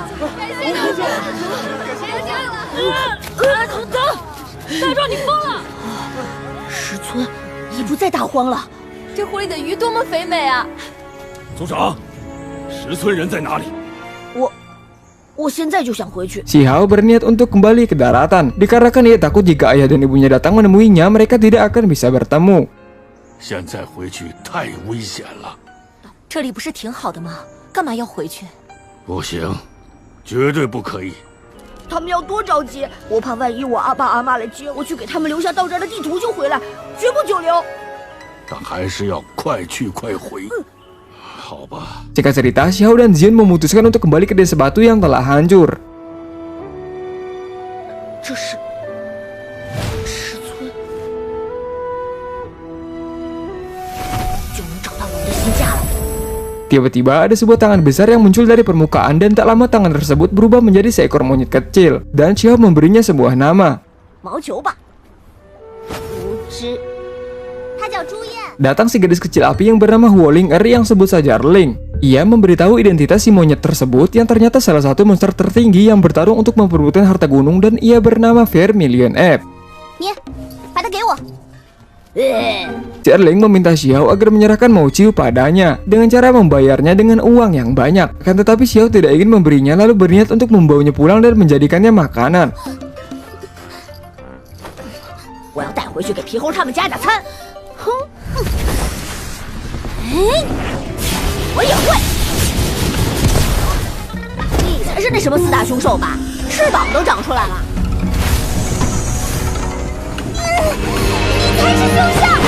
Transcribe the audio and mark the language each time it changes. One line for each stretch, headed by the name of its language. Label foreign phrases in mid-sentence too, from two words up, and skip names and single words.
Chinese: 走，大壮，你疯了！石村已不在大荒了。这湖里的鱼多么肥美啊！族长，石村人在哪里？我现在就想回去。
Indonesian: Shihao berniat untuk kembali ke daratan, dikarenakan ia takut jika ayah dan ibunya datang menemuinya, mereka tidak akan bisa bertemu.
Chinese: 现在回去太危险了，这里不是挺好的吗？干嘛要回去？不行，绝对不可以。他们要多着急，我怕万一我阿爸阿妈来接我，去给他们留下到这儿的地图就回来，绝不久留。但还是要快去快回。好吧，
Indonesian: Singkat cerita, Shihao dan Ziyun memutuskan untuk kembali ke desa batu yang telah hancur.
Chinese: 这是石村，就能找到我们的新家了。
Indonesian: Tiba-tiba ada sebuah tangan besar yang muncul dari permukaan dan tak lama tangan tersebut berubah menjadi seekor monyet kecil. Dan Shihao memberinya sebuah nama.
Chinese: 毛球吧，无知，它叫朱燕。
Indonesian: Datang si gadis kecil api yang bernama Huoling Er yang sebut saja Erling. Ia memberitahu identitas si monyet tersebut yang ternyata salah satu monster tertinggi yang bertarung untuk memperebutkan harta gunung dan ia bernama Vermilion F.
Chinese: 你把它给我。
Indonesian: Si Erling meminta Xiao agar menyerahkan Mouqiu padanya dengan cara membayarnya dengan uang yang banyak. Akan tetapi Xiao tidak ingin memberinya lalu berniat untuk membawanya pulang dan menjadikannya makanan.
Chinese: 我要带回去给皮猴他们加加餐。哼，我也会。你才是那什么四大凶兽吧？翅膀都长出来了。你才是凶兽！